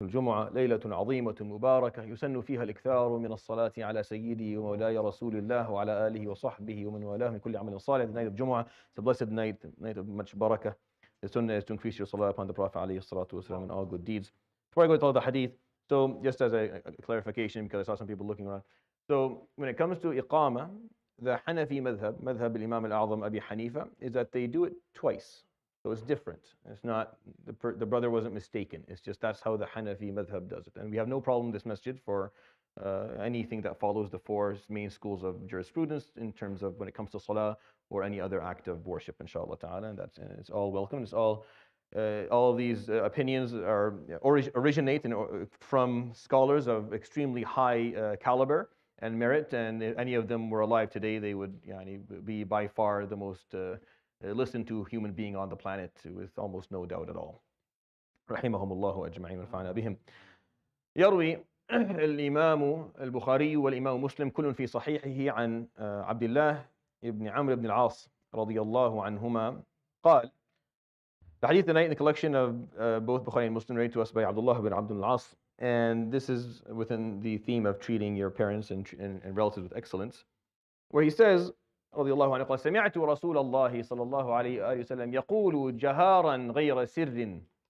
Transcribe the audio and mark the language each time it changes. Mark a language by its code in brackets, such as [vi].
[ar] الجمعة ليلة عظيمة مباركة يسن فيها الإكثار من الصلاة على سيدي ومولاي رسول الله وعلى آله وصحبه ومن والاه من كل عمل صالح. [en] The night of Jumu'ah, it's a blessed night, night of much barakah. The sunnah is to increase your salah upon the Prophet [ar] عليه الصلاة والسلام [en] and all good deeds. Before I go to all the hadith, so just as a clarification, because I saw some people looking around. So when it comes to iqama, the Hanafi madhab, madhab al-Imam al-A'zam Abi Hanifa, is that they do it twice. So it's different. It's not, the brother wasn't mistaken. It's just that's how the Hanafi madhab does it. And we have no problem in this masjid for anything that follows the four main schools of jurisprudence in terms of when it comes to salah or any other act of worship, inshallah ta'ala. And it's all welcome. It's all of these opinions originate from scholars of extremely high caliber and merit. And if any of them were alive today, they would be by far the most listened to human being on the planet with almost no doubt at all. [ar] رحمهم الله أجمعين ونفعنا بهم. يروي الإمام البخاري والإمام مسلم كل في صحيحه عن عبد الله ابن عمرو بن العاص رضي الله عنهما قال. [en] The hadith tonight in the collection of both Bukhari and Muslim narrated to us by Abdullah ibn Abdul As, and this is within the theme of treating your parents and relatives with excellence, where he says [ar] رضي الله عنه قال سمعت رسول الله صلى الله عليه وآله وسلم يقول جهارا غير سر.